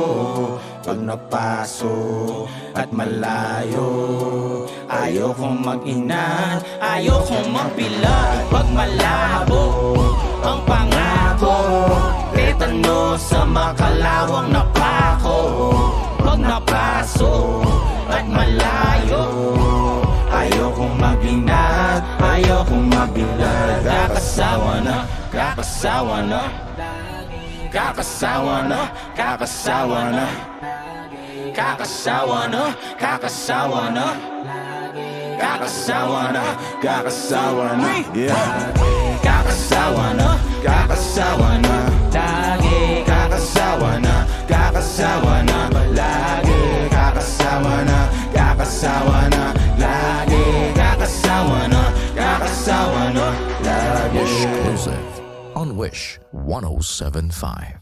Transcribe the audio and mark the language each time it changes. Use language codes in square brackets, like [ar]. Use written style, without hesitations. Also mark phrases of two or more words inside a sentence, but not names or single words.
[tl] Pag napaso at malayo, ayaw kong mag-inat, ayaw kong magbilad. Pag malabo ang pangako, tetano sa makalawang napako. Pag napaso at malayo, ayaw kong mag-inat, ayaw kong magbilad. Kakasawa na, kakasawa na, kakasawa na, kakasawa na, kakasawa na, kakasawa na, kakasawa na, kakasawa na, yeah. Kakasawa na, kakasawa na, lagi kakasawa na, kakasawa na, lagi kakasawa na, kakasawa na, lagi kakasawa na, kakasawa na, lagi. [en] Exclusive on Wish 1075.